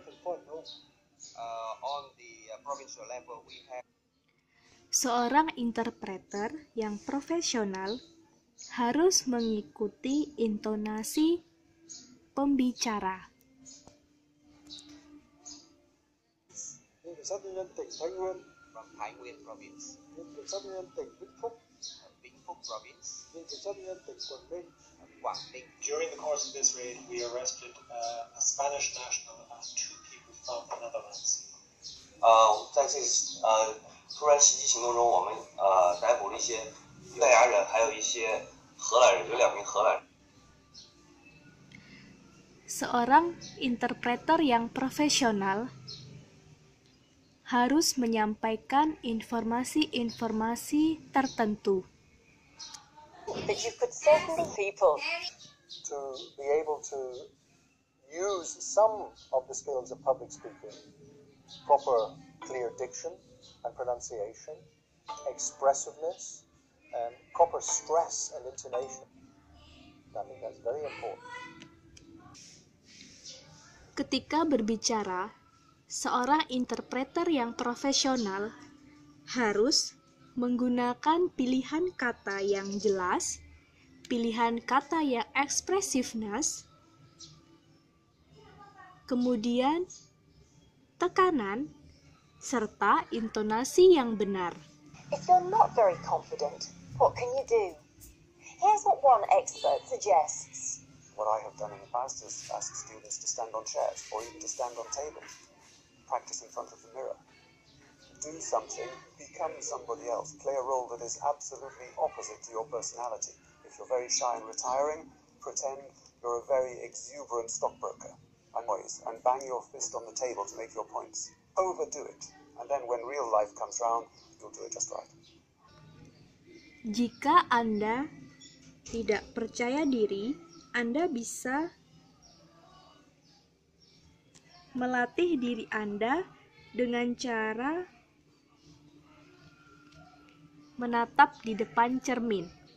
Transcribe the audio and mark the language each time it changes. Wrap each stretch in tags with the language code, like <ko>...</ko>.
<en>On the provincial level, we have</en> <id>Seorang interpreter yang profesional harus mengikuti intonasi pembicara.</id> <vi>Kiểm sát nhân dân tỉnh Thái Nguyên,</vi> <en>from Thái Nguyên province,</en> <vi>Kiểm sát nhân dân tỉnh Vĩnh Phúc,</vi> <en>Vĩnh Phúc province,</en> <vi>Kiểm sát nhân dân tỉnh Quảng Ninh.</vi> <en>Quảng Ninh. During the course of this raid, we arrested a Spanish national and 2 people from the Netherlands.</en> <zh>在这突然袭击行动中，我们逮捕了一些西班牙人，还有一些荷兰人，有2名荷兰人。</zh> <id>Seorang interpreter yang profesional harus menyampaikan informasi-informasi tertentu.</id> <en>But you could certainly people. To be able to use some of the skills of public speaking, proper clear diction and pronunciation, expressiveness, and proper stress and intonation. I think that's very important.</en> <id>Ketika berbicara, seorang interpreter yang profesional harus menggunakan pilihan kata yang jelas, pilihan kata yang ekspresiveness, kemudian tekanan, serta intonasi yang benar.</id> <en>If you're not very confident, what can you do? Here's what one expert suggests. What I have done in the past is ask students to stand on chairs or even to stand on tables, practice in front of the mirror. Do something, become somebody else, play a role that is absolutely opposite to your personality. If you're very shy and retiring, pretend you're a very exuberant stockbroker. and bang your fist on the table to make your points. Overdo it, and then when real life comes round, you'll do it just right.</en> <id>Jika Anda tidak percaya diri, Anda bisa melatih diri Anda dengan cara menatap di depan cermin.</id>